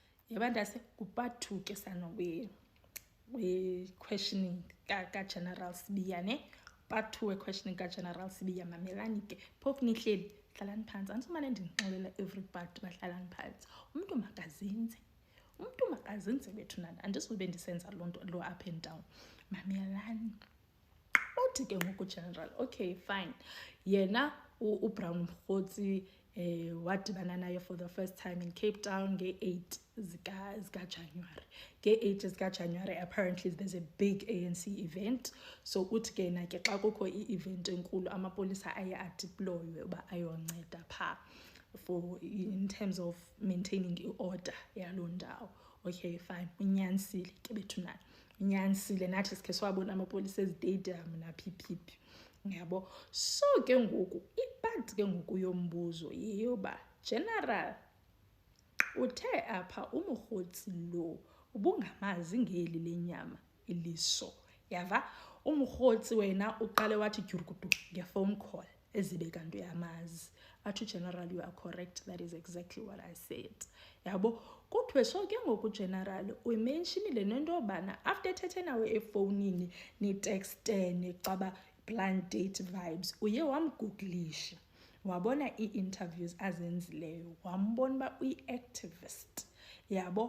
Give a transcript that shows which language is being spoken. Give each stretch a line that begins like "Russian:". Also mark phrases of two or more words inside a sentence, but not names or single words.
Xhosa: yabandase kupart 2 ke sano we questioning ka General Sibiya ne part 2 we questioning ka General Sibiya. Mamelani ke phofu nihleli hlalani phansi andisumane ndinixolela everybody bahlalani phansi umuntu makazinze bethunana andisube ndisenza lonto lo
English: up and down.
Xhosa: Mamelani uthi ke ngoku General
English: okay fine
Xhosa: yena uBrown Mkgotsi wadibana naye
English: for the first time in Cape Town
Xhosa: nge-8 zika January. Nge-8 zika January
English: apparently there's a big ANC event, so
Xhosa: uthi ke na ke xa kukho i-event enkulu amapolisa aye adeploywe uba ayonceda pha
English: for in terms of maintaining
Xhosa: i-order yaloo ndawo.
English: Okay fine
Xhosa: unyanisile ke bethunana unyanisile nathi sikhe swabona amapolisa ezitadium naphiphi yabo. So ke ngoku ipart ke ngoku yombuzo yiyoba General uthe apha uMkgotsi lo ubungamazi ngeli lenyama iliso yava. uMkgotsi wena uqale wathi gyurukudu ngefone call ezibe kanti uyamazi.
English: Athi General you are correct, that is exactly what I said yabo. Kuthiwe so ke ngoku General uyimentionile nento yobana after ethethe nawe efonini ni textene xaba blind date vibes uye wamgooglisha wabona ii-interviews azenzileyo wambona uba uyi-activist yabo.